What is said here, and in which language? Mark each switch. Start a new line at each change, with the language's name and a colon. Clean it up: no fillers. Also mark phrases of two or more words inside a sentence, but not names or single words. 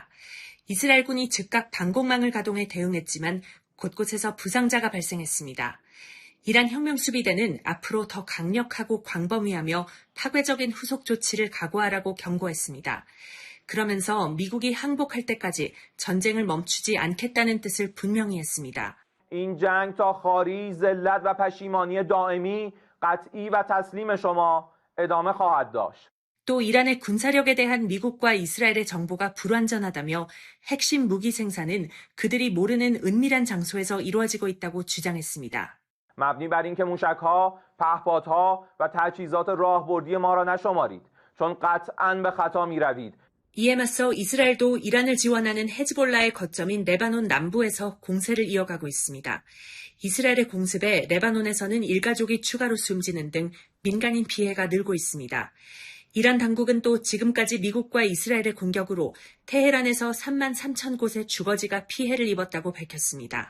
Korean: 이스라엘군이 즉각 방공망을 가동해 대응했지만 곳곳에서 부상자가 발생했습니다. 이란 혁명수비대는 앞으로 더 강력하고 광범위하며 파괴적인 후속 조치를 각오하라고 경고했습니다. 그러면서 미국이 항복할 때까지 전쟁을 멈추지 않겠다는 뜻을 분명히 했습니다.
Persian: این جنگ تا خواری ذلت و پشیمانی دائمی قطعی و تسلیم شما ادامه خواهد داشت.
Korean: 또 이란의 군사력에 대한 미국과 이스라엘의 정보가 불완전하다며 핵심 무기 생산은 그들이 모르는 은밀한 장소에서 이루어지고 있다고 주장했습니다.
Persian: مبنی بر اینکه موشک‌ها، پهپادها و تجهیزات راهبردی ما را نشمارید چون قطعاً به خطا می‌روید.
Korean: 이에 맞서 이스라엘도 이란을 지원하는 헤즈볼라의 거점인 레바논 남부에서 공세를 이어가고 있습니다. 이스라엘의 공습에 레바논에서는 일가족이 추가로 숨지는 등 민간인 피해가 늘고 있습니다. 이란 당국은 또 지금까지 미국과 이스라엘의 공격으로 테헤란에서 3만 3천 곳의 주거지가 피해를 입었다고 밝혔습니다.